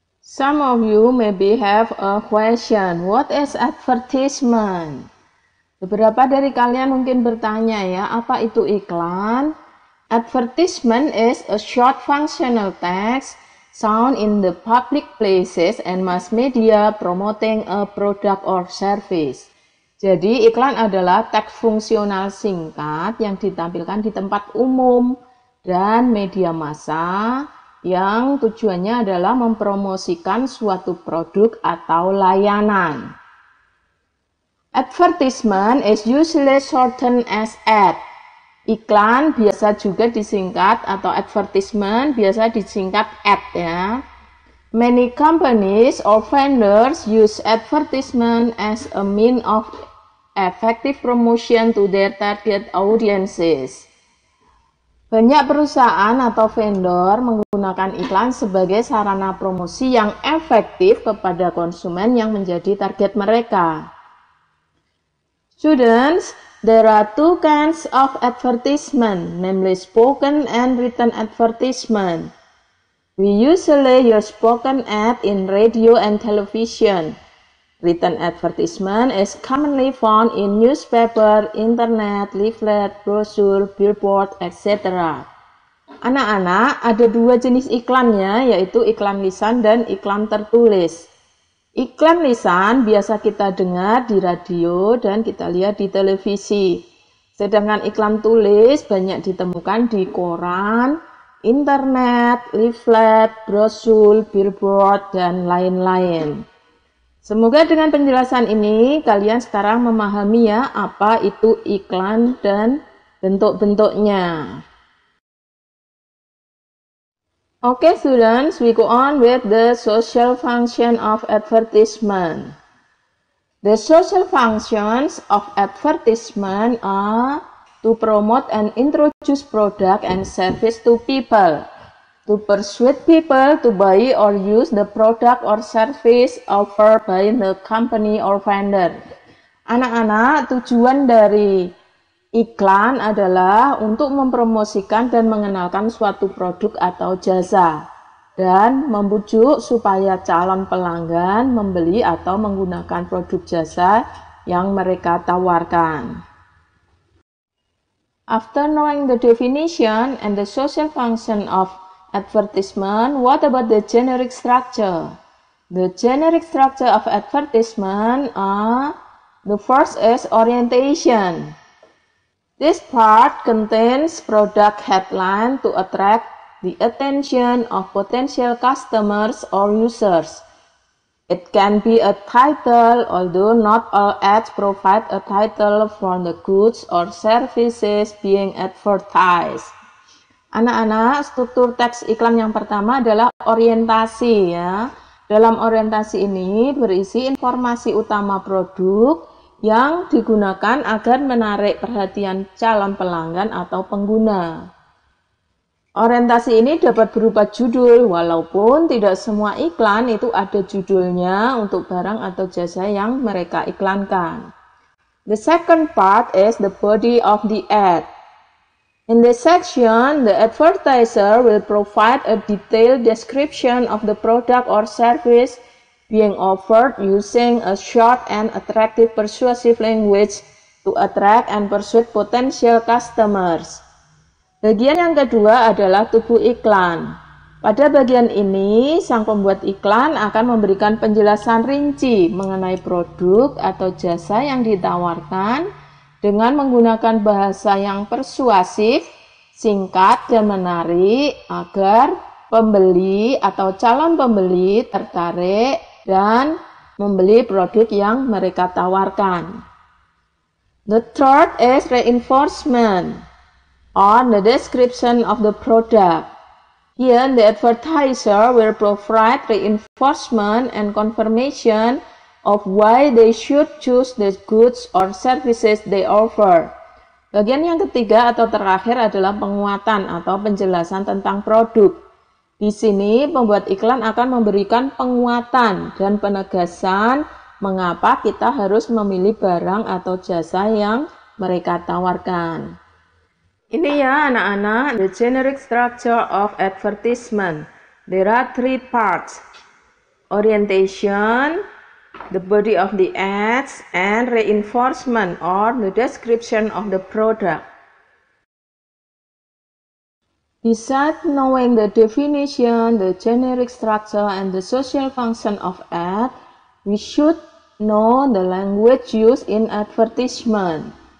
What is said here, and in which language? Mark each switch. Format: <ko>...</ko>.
<en>Some of you maybe have a question, what is advertisement?</en> <id>Beberapa dari kalian mungkin bertanya ya, apa itu iklan?</id> <en>Advertisement is a short functional text sound in the public places and mass media promoting a product or service.</en> <id>Jadi iklan adalah teks fungsional singkat yang ditampilkan di tempat umum dan media massa yang tujuannya adalah mempromosikan suatu produk atau layanan.</id> <en>Advertisement is usually shortened as ad.</en> <id>Iklan biasa juga disingkat atau advertisement biasa disingkat ad ya.</id> <en>Many companies or vendors use advertisement as a means of effective promotion to their target audiences.</en> <id>Banyak perusahaan atau vendor menggunakan iklan sebagai sarana promosi yang efektif kepada konsumen yang menjadi target mereka.</id> <en>Students, there are two kinds of advertisement, namely spoken and written advertisement. We usually use spoken ad in radio and television. Written advertisement is commonly found in newspaper, internet, leaflet, brochure, billboard, etc.</en> <id>Anak-anak, ada dua jenis iklannya, yaitu iklan lisan dan iklan tertulis. Iklan lisan biasa kita dengar di radio dan kita lihat di televisi. Sedangkan iklan tulis banyak ditemukan di koran, internet, leaflet, brosur, billboard, dan lain-lain. Semoga dengan penjelasan ini kalian sekarang memahami ya apa itu iklan dan bentuk-bentuknya.</id> <en>Okay students, we go on with the social function of advertisement. The social functions of advertisement are to promote and introduce product and service to people, to persuade people to buy or use the product or service offered by the company or vendor.</en> <id>Anak-anak, tujuan dari iklan adalah untuk mempromosikan dan mengenalkan suatu produk atau jasa dan membujuk supaya calon pelanggan membeli atau menggunakan produk jasa yang mereka tawarkan.</id> <en>After knowing the definition and the social function of advertisement, what about the generic structure? The generic structure of advertisement are, the first is orientation. This part contains product headline to attract the attention of potential customers or users. It can be a title, although not all ads provide a title for the goods or services being advertised.</en> <id>Anak-anak, struktur teks iklan yang pertama adalah orientasi ya. Dalam orientasi ini berisi informasi utama produk yang digunakan agar menarik perhatian calon pelanggan atau pengguna. Orientasi ini dapat berupa judul, walaupun tidak semua iklan itu ada judulnya untuk barang atau jasa yang mereka iklankan.</id> <en>The second part is the body of the ad. In this section, the advertiser will provide a detailed description of the product or service being offered using a short and attractive persuasive language to attract and persuade potential customers.</en> <id>Bagian yang kedua adalah tubuh iklan. Pada bagian ini, sang pembuat iklan akan memberikan penjelasan rinci mengenai produk atau jasa yang ditawarkan dengan menggunakan bahasa yang persuasif, singkat, dan menarik agar pembeli atau calon pembeli tertarik dan membeli produk yang mereka tawarkan.</id> <en>The third is reinforcement, or the description of the product. Here, the advertiser will provide reinforcement and confirmation of why they should choose the goods or services they offer.</en> <id>Bagian yang ketiga atau terakhir adalah penguatan atau penjelasan tentang produk. Di sini, pembuat iklan akan memberikan penguatan dan penegasan mengapa kita harus memilih barang atau jasa yang mereka tawarkan. Ini ya anak-anak,</id> <en>the generic structure of advertisement. There are three parts: orientation, the body of the ads, and reinforcement or the description of the product. Besides knowing the definition, the generic structure, and the social function of ad, we should know the language used in advertisement.</en>